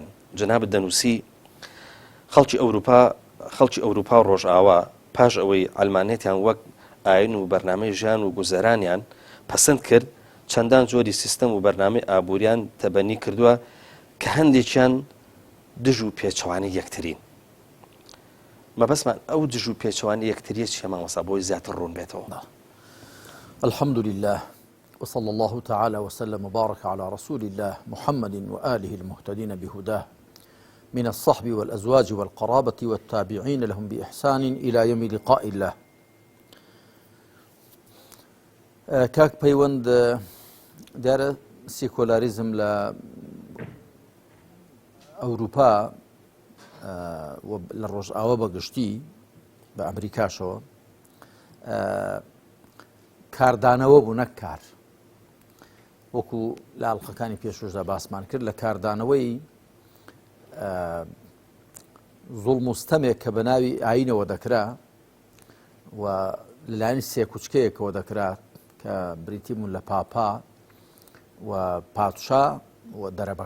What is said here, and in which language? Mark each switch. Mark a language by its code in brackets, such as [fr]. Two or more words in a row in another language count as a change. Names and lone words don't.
[ckb] جەنابەت دەنووسی خەڵکی ئەوروپا و ڕۆژئاوا پاش ئەوەی ئەڵمانێتیان وەک ئاین و بەرنامەی ژیان و گوزەرانیان پەسەند کرد چەندان جۆری سیستەم و بەرنامەی ئابووریان تەبەنی کردووە کە هەندێکیان دژ و پێچەوانی یەکترین. مەبەستمان ئەو دژ و پێچەوانی یەکتریە چیە مامۆستا بۆی زیاتر ڕوون بێتەوە؟ [ar] الحمد لله وصلى الله تعالى وسلم وبارك على رسول الله محمد وآله المهتدين بهداه من الصحب والأزواج والقرابة والتابعين لهم بإحسان إلى يوم لقاء الله. [ckb] كاك پەیوەند دیارە سیکۆلاریزم لە ئەوروپا لە ڕۆژئاوا بەگشتی بە ئەمریکاشەوە کاردانەوە بوو نەک کار، وەکو لە ئەڵقەکانی پێشوەشدا باسمان کرد لە کاردانەوەی زوڵم و ستەمێک کە بە ناوی ئاینەوە دەکرا و لەلایەنی سێ کوچکەیەکەوە دەکرا کە بریتیبوون لە پاپا و پادشا و دەرەبەک.